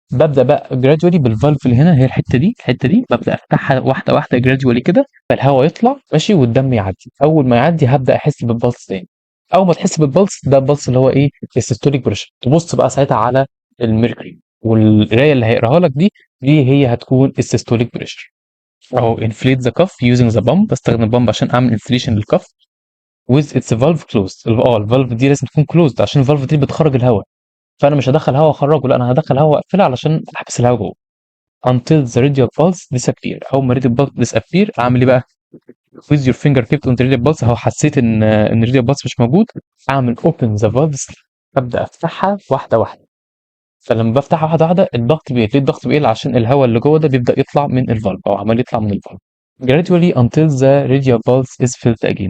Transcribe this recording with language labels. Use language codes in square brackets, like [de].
[ar] ببدا بقى جرادولي بالفالف اللي هنا، هي الحته دي ببدا افتحها واحده واحده جرادولي كده، فالهواء يطلع ماشي والدم يعدي. اول ما يعدي هبدا احس بالبلس تاني. اول ما تحس بالبلس ده البلس اللي هو ايه؟ السيستوليك بريشر. تبص بقى ساعتها على الميركوري، والقرايه اللي هيقراها لك دي هي هتكون السيستوليك بريشر. [en] اهو inflate the cuff using the pump، [ar] بستخدم البامب عشان اعمل [en] inflation للكف with its valve closed. [ar] الفالف دي لازم تكون closed عشان الفالف دي بتخرج الهواء، فانا مش هدخل هواء واخرجه، لا انا هدخل هواء واقفلها علشان احبس الهواء جوه. [en] until the radial pulse disappear. [ar] اول ما [en] radial pulse disappear [ar] اعمل ايه بقى؟ [en] with your finger kept on the radial pulse، [ar] اهو حسيت ان [en] radial pulse [ar] مش موجود، اعمل [en] open the valves، [ar] ابدا افتحها واحده واحده. فلما بافتحها واحده واحده الضغط بيقل. ليه الضغط بيقل؟ عشان الهواء اللي جوه ده بيبدا يطلع من الفالف، او عمال يطلع من الفالف. [en] gradually until the radial pulse is filled again.